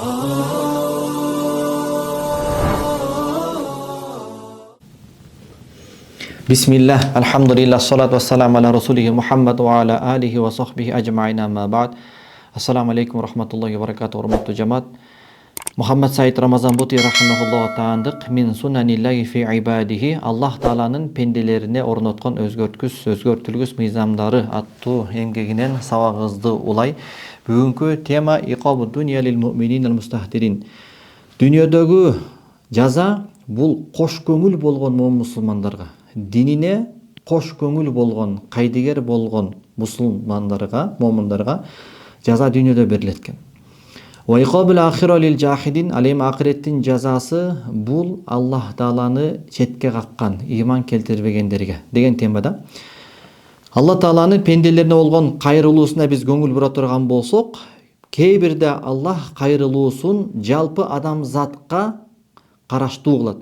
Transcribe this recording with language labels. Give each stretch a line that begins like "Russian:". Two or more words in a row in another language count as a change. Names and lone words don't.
Arabic: بسم الله، الحمد لله، والصلاة والسلام على رسوله محمد وعلى آله وصحبه أجمعين أما بعد. السلام عليكم ورحمة الله وبركاته,
Kyrgyz: урматтуу жамаат. Мухаммад Саид Рамазан Бути рахимахуллаху таандык мин сунаниллахи фи ибадихи, Аллах Тааланын пенделерине орноткон өзгөртүлгүс мыйзамдары аттуу эмгегинен сабагыбызды улай. Бүгүнкү тема
Arabic: عقاب الدنيا للمؤمنين المستهترين.
Kyrgyz: Дүйнөдөгү жаза бул кош көңүл болгон мусулмандарга, динине кош көңүл болгон, кайдыгер болгон мусулмандарга, момундарга жаза дүйнөдө берилет экен.
Arabic: وعقاب الآخرة للجاحدين,
Kyrgyz: ал эми акыреттин жазасы бул Аллах Тааланы четке каккан, ыйман келтирбегендерге деген темада. Алла Тааланын пенделерине болгон кайрылуусуна биз көңүл бура турган болсок, кээ бирде Аллах кайрылуусун жалпы адамзатка караштуу кылат.